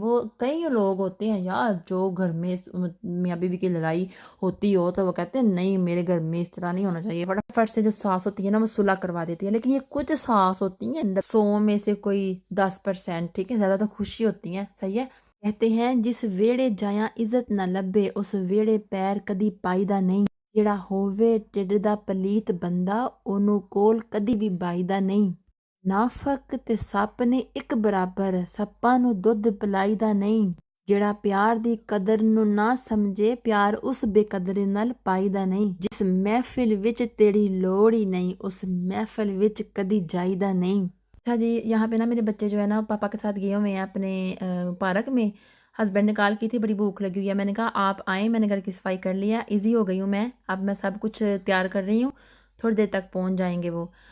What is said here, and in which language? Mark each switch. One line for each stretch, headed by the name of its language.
Hindi: वो कई लोग होते हैं यार, जो घर में मियाँ बीवी की लड़ाई होती हो तो वो कहते हैं नहीं मेरे घर में इस तरह नहीं होना चाहिए, फटाफट से जो सास होती है ना वो सुलह करवा देती है। लेकिन ये कुछ सास होती हैं 100 में से कोई 10%, ठीक है, ज्यादा तो खुशी होती है, सही है।
Punjabi: कहते हैं जिस वेड़े जाया इज्जत ना लभे, उस वेड़े पैर कदी पाईदा नहीं। ਜਿਹੜਾ ਹੋਵੇ ਢਿੱਡ ਦਾ ਪਲੀਤ ਬੰਦਾ, ਉਹਨੂੰ ਕੋਲ ਕਦੀ ਵੀ ਬਾਈਦਾ ਨਹੀਂ। ਨਾਫਕ ਤੇ ਸੱਪ ਨੇ ਇੱਕ ਬਰਾਬਰ, ਸੱਪਾਂ ਨੂੰ ਦੁੱਧ ਪਿਲਾਈਦਾ ਨਹੀਂ। ਜਿਹੜਾ ਪਿਆਰ ਦੀ ਕਦਰ ਨੂੰ ਨਾ ਸਮਝੇ, ਪਿਆਰ ਉਸ ਬੇਕਦਰੀ ਨਾਲ ਪਾਈਦਾ ਨਹੀਂ। ਜਿਸ ਮਹਿਫਿਲ ਵਿੱਚ ਤੇਰੀ ਲੋੜ ही नहीं, उस महफिल ਵਿੱਚ कदी जाईदा नहीं।
Hindi: अच्छा जी, यहाँ पे ना मेरे बच्चे जो है ना पापा के साथ गए हुए हैं अपने पार्क में। हस्बैंड ने कॉल की थी, बड़ी भूख लगी हुई है। मैंने कहा आप आएँ, मैंने घर की सफाई कर लिया, इजी हो गई हूँ मैं, अब मैं सब कुछ तैयार कर रही हूँ, थोड़ी देर तक पहुँच जाएंगे वो।